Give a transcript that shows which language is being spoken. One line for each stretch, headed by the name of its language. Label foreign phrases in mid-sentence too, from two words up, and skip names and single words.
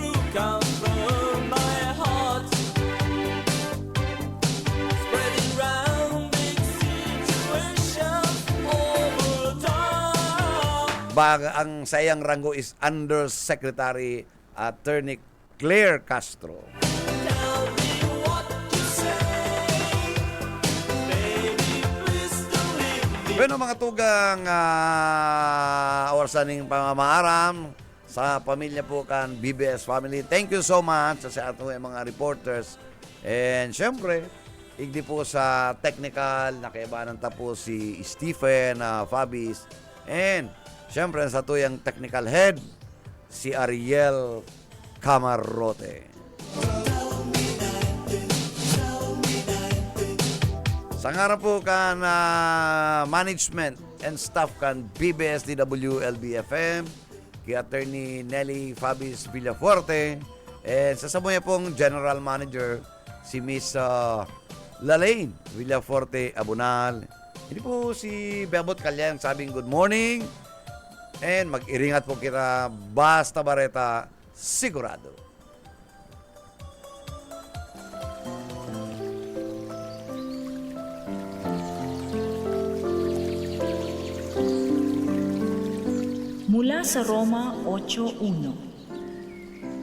Bikol: Ang sayang ranggo is Undersecretary Attorney Claire Castro. Bueno, mga tugang orsaning pamamaaram sa pamilya po kan BBS family.
English: Thank you so much
Bikol: sa ato mga
English: reporters.
Bikol: And syempre, igdi po sa technical, nakaibanan ta po si Stephen Fabis. And syempre, sa tuyang technical head, si Ariel Camarote. Sa nga po kan
English: management and staff
Bikol: kan BBS DWLB-FM, kay Attorney Nelly Fabis Villafuerte, and sa sabuya pong
English: General Manager,
Bikol: si Miss Lalaine Villafuerte Abunal. Hindi po si Bebot Calyan sabing
English: good morning.
Bikol: And mag-iringat po kira Basta Bareta, sigurado.
Filipino: Mula sa Roma 8:1.